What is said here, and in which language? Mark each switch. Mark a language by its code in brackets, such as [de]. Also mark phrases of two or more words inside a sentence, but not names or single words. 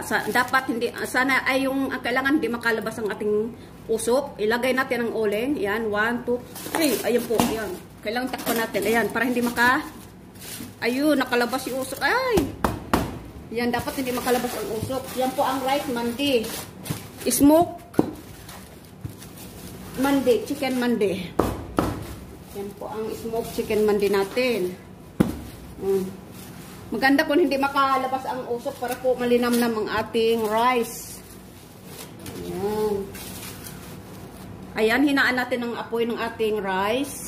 [tl] Dapat hindi, sana ay yung kailangan hindi makalabas ang ating usok. Ilagay natin ang oling. Yan, 1, 2, 3. Ayan po, yan. Kailangan takpan natin. Ayan, para hindi ayun, nakalabas yung usok. Ay! Yan, dapat hindi makalabas ang usok. Yan po ang rice mandi. [en] Smoke mandi, chicken mandi. [tl] Yan po ang [en] smoke chicken [tl] mandi natin. Maganda kung hindi makalabas ang usok para po malinamnam ang ating rice. Ayan. Ayan, hinaan natin ang apoy ng ating rice.